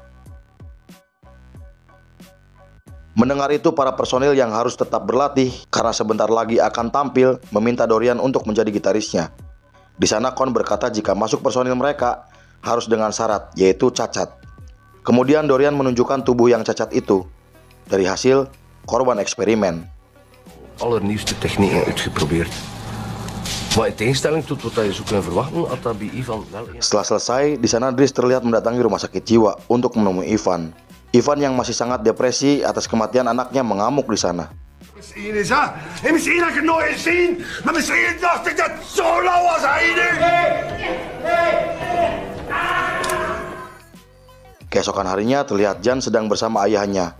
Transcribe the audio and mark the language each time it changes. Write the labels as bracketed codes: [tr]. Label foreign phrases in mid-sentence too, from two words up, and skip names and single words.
[id] Mendengar itu, para personil yang harus tetap berlatih karena sebentar lagi akan tampil meminta Dorian untuk menjadi gitarisnya. Di sana Kon berkata jika masuk personil mereka harus dengan syarat, yaitu cacat. Kemudian Dorian menunjukkan tubuh yang cacat itu dari hasil korban eksperimen. [nl] Allernieuwste technieken uitgeprobeerd. Maar in tegenstelling tot wat je zou kunnen verwachten, had dat bij Ivan wel. [id] Setelah selesai, di sana Dries terlihat mendatangi rumah sakit jiwa untuk menemui Ivan. Ivan yang masih sangat depresi atas kematian anaknya mengamuk di sana. Keesokan harinya terlihat Jan sedang bersama ayahnya.